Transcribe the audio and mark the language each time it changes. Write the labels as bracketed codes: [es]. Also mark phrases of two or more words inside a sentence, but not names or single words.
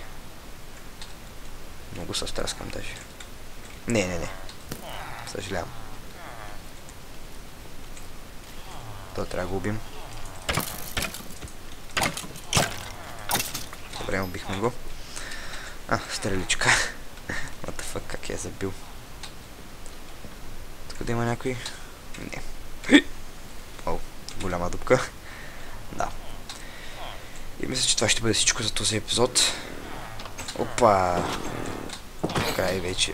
[bg] Много се страскам даже. Не. Съжалявам. То трябва да го убим. Добре, убихме го. Стреличка. [en] What the fuck, [bg] как я е забил? Тук да има някой? Не. О, голяма дупка. Да. И мисля, че това ще бъде всичко за този епизод. Опа! Край вече.